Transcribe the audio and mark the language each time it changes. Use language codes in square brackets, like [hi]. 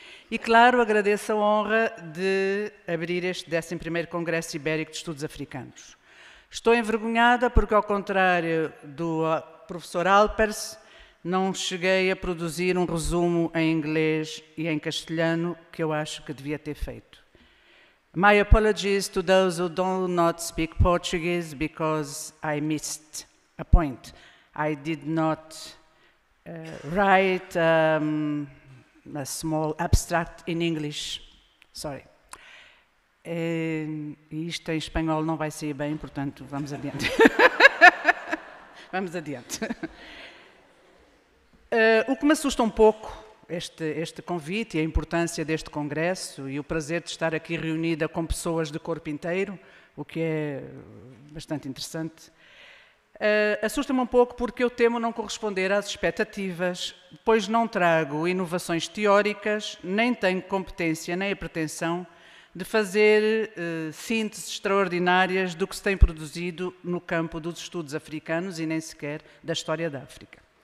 [pt] E, claro, agradeço a honra de abrir este 11º Congresso Ibérico de Estudos Africanos. Estou envergonhada porque, ao contrário do professor Alpers, não cheguei a produzir um resumo em inglês e em castelhano que eu acho que devia ter feito. [en] My apologies to those who do not speak Portuguese because I missed a point. I did not write a small abstract in English. Sorry. [pt] E isto em espanhol não vai sair bem, portanto, vamos adiante. Vamos adiante. O que me assusta um pouco, este convite e a importância deste congresso e o prazer de estar aqui reunida com pessoas de corpo inteiro, o que é bastante interessante, assusta-me um pouco porque eu temo não corresponder às expectativas, pois não trago inovações teóricas, nem tenho competência nem a pretensão de fazer sínteses extraordinárias do que se tem produzido no campo dos estudos africanos e nem sequer da história da África.